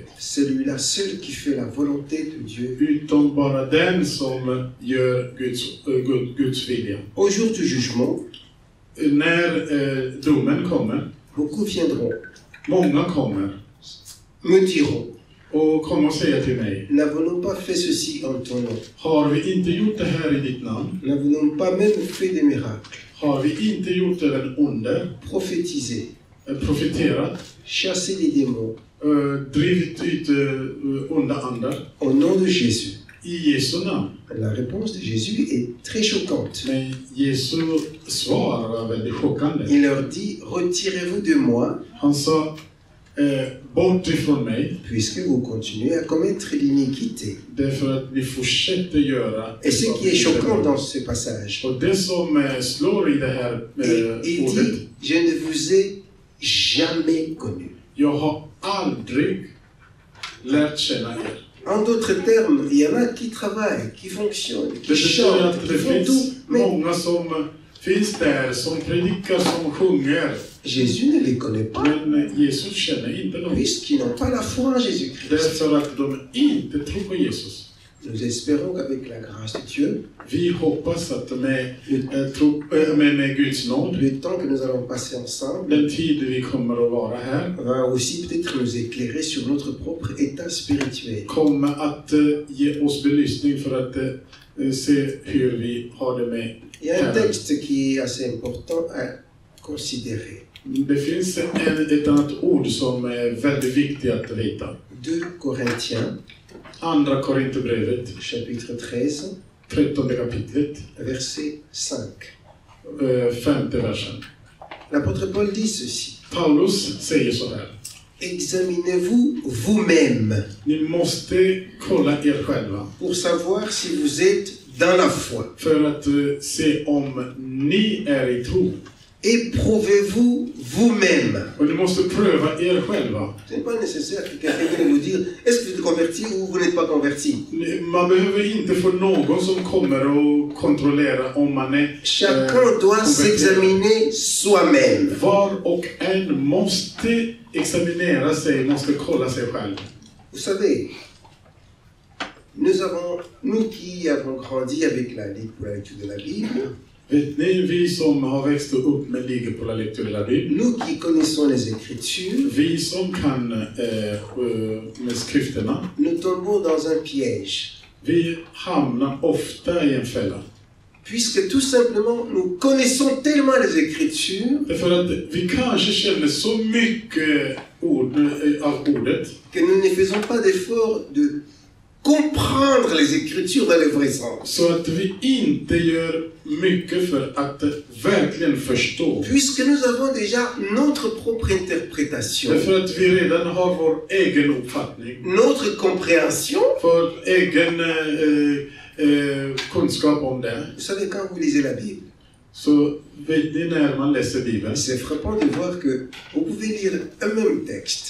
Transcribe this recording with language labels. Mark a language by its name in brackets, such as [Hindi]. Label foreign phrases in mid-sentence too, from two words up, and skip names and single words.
[French] Celui-là seul qui fait la volonté de Dieu. [Swedish] Utom bara den som gör Guds vilja. [French] Au jour du jugement, [Swedish] När domen kommer, [French] beaucoup viendront, [Swedish] många kommer [French] me diront: [Swedish] och kommer och säger till mig: [French] n'avons-nous pas fait ceci en ton nom? [Swedish] har vi inte gjort det här i ditt namn? [French] N'avons-nous pas même fait des miracles? [Swedish] Har vi inte gjort även under, [French] Prophétisé, [Swedish] profeterat, [French] chassé des démons, [Swedish] drivit ut onda andar [French] au nom de Jésus? [Swedish] i Jesu namn? [French] La réponse de Jésus est très choquante. [Swedish] Men Jesu svar var väldigt chockande. [French] Il leur dit: retirez-vous de moi, [Swedish] Han sa: bort ifrån mig, [French] puisque vous continuez à commettre l'iniquité. [Swedish] därför att ni fortsätter göra. [French] Et ce qui est choquant dans ce passage, [Swedish] Och det som slår i det här [French] il [Swedish] ordet: [French] dit: je ne vous ai jamais connu. [Swedish] jag har aldrig lärt känna er. [French] En d'autres termes, il y en a qui travaillent, qui fonctionnent, [Swedish] Det [French] qui [Swedish] betyder [French] chantent, [Swedish] att [French] qui [Swedish] det [French] font [Swedish] finns [French] tout, mais [Swedish] många som finns där, som predikar, som sjunger. [French] Jésus ne les connaît pas, [Swedish] Men Jesus känner inte dem. [French] puisqu'ils n'ont pas la foi en Jésus-Christ. [Swedish] Därför att de inte tror på Jesus. [French] Nous espérons qu'avec la grâce de Dieu, [Swedish] Vi hoppas att med Guds nåd, [French] le temps que nous allons passer ensemble [Swedish] den tid vi kommer att vara här, [French] va aussi peut-être nous éclairer sur notre propre état spirituel. [Swedish] kommer att ge oss belysning för att se hur vi har det med [French] Il y a un [Swedish] Herren. [French] texte qui est assez important à considérer. [Swedish] Det finns ett annat ord som är väldigt viktigt att veta. [French] 2 Corinthiens, [Swedish] Andra Korinthierbrevet, [French] chapitre 13, [Swedish] 13 kapitlet, [French] verset 5. [Swedish] 5:e versen. [French] L'apôtre Paul dit ceci: [Swedish] Paulus säger så här: [French] examinez-vous vous-même [Swedish] ni måste kolla er själva [French] pour savoir si vous êtes dans la foi. [Swedish] för att se om ni är i tro. [French] Éprouvez-vous vous-même. [Swedish] Och ni måste pröva er själva. [French] Ce n'est pas nécessaire que quelqu'un vienne vous dire: est-ce que vous êtes converti ou vous n'êtes pas converti. [Swedish] Man behöver inte få någon som kommer och kontrollera om man är [French] Chacun doit s'examiner soi-même. [Swedish] Var och en måste examinera sig, måste kolla sig själv. [French] Vous savez, nous qui avons grandi avec la lecture de la Bible, [Swedish] Vet ni, vi som har växt upp med ligger på [French] la lecture de la Bible, nous qui connaissons les Écritures, [Swedish] vi som kan med skrifterna, [French] nous tombons dans un piège. [Swedish] vi hamnar ofta i en fälla. [French] Puisque tout simplement, nous connaissons tellement les Écritures [Swedish] Därför att vi kanske känner så mycket av ordet [French] que nous ne faisons pas d'effort de comprendre les Écritures dans le vrai sens. [Swedish] så att vi inte gör mycket för att verkligen förstå. [French] Puisque nous avons déjà notre propre interprétation, [Swedish] Därför att vi redan har vår egen uppfattning, [French] notre compréhension, [Swedish] vår egen kunskap om det, [French] Vous savez, quand vous lisez la Bible, [Swedish] så vet ni när man läser Bibeln, [French] c'est frappant de voir que vous pouvez lire un même texte.